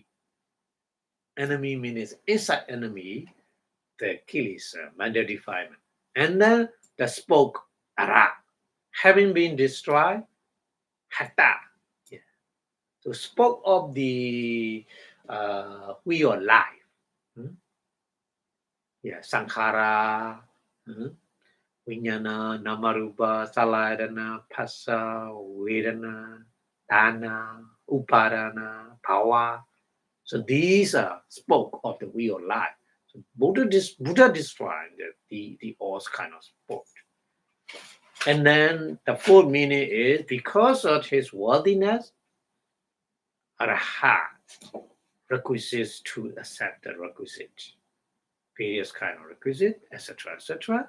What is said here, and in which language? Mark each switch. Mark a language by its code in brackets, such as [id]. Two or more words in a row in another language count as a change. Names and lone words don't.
[en] Enemy means inside enemy, the kilesa, mental defilement. And then the spoke, Ara, having been destroyed, Hata. Yeah. So spoke of the wheel of life. Yeah, [pi] Sankhara, Vijnana, Namarupa, Saladana, Phassa, Vedana, Dana, Upadana, Bhava. [en] So these are spoke of the wheel of life. So Buddha described the all kind of spoke. And then the fourth meaning is because of his worthiness, Arahat requisites to accept the requisite, various kind of requisite, etc., etc.